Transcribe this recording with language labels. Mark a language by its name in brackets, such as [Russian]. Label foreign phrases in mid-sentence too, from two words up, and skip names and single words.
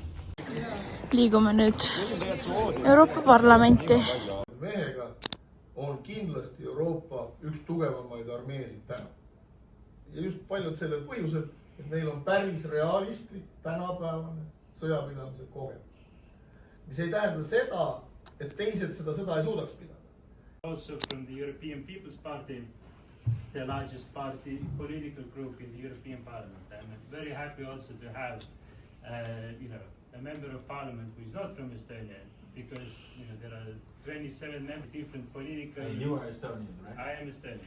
[Estonian] Liigume nüüd Euroopa Parlamenti. on kindlasti Euroopa üks tugevamaid armeesid täna. Ja just paljud sellel põhjusel, et meil on päris realistlik tänapäevane sõjapidamise kogemus. Mis ei tähenda seda, et teised seda ei suudaks pidada. [English] Also from the European People's Party, the largest party political group in the European Parliament. I'm very happy also to have a member of parliament who is not from Estonia, because there are 27 different political... You are Estonian, right? I am Estonian.